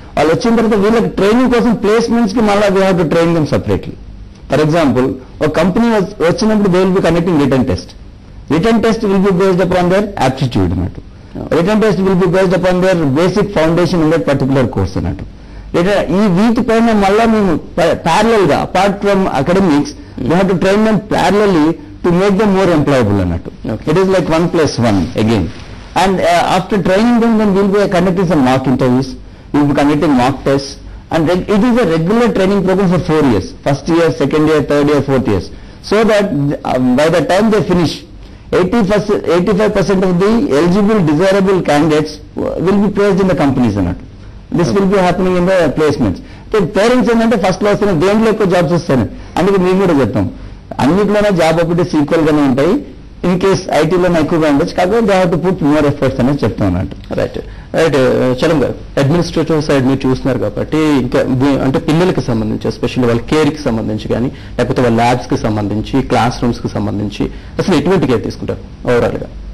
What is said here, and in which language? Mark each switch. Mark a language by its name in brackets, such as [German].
[Telugu] వాళ్ళు వచ్చిన తర్వాత వీళ్ళకి ట్రైనింగ్ కోసం ప్లేస్మెంట్స్ కి మళ్ళీ [English] We have to train them separately. For example [Telugu] ఒక కంపెనీ వచ్చినప్పుడు [English] They will be conducting written test. Written test will be based upon their aptitude అన్నట్టు. Written test will be based upon their basic foundation in that particular course అన్నట్టు. [Telugu] ఈ వీటిపైన మళ్ళా మేము parallel గా [English] Apart from academics we have to train them parallelly to make them more employable అన్నట్టు. It is like 1+1 again. And after training them, then we will be conducting some mock interviews, we will be conducting mock tests, and it is a regular training program for 4 years, first year, second year, third year, fourth years, so that by the time they finish, 85% of the eligible desirable candidates will be placed in the companies అన్నట్టు. This will be happening in the placements. [Telugu] Parents ఏంటంటే first class దేంట్లో ఎక్కువ jobs వస్తాయి, అందుకే మేము కూడా చెప్తాం అన్నిట్లోనే job opportunities equal గానే ఉంటాయి. ఇన్ కేస్ ఐటీలోనే ఎక్కువగా ఉండొచ్చు, కాకపోతే [English] they have to put more efforts [Telugu] అనేది చెప్తాం అన్నట్టు. రైట్ రైట్ చలం గారు, అడ్మినిస్ట్రేటివ్ సైడ్ మీరు చూస్తున్నారు కాబట్టి ఇంకా అంటే పిల్లలకి సంబంధించి ఎస్పెషల్లీ వాళ్ళ కేర్ కి సంబంధించి కానీ లేకపోతే వాళ్ళ ల్యాబ్స్ కి సంబంధించి క్లాస్ రూమ్స్ కి సంబంధించి అసలు ఎటువంటి కేర్ తీసుకుంటారు ఓవరాల్ గా?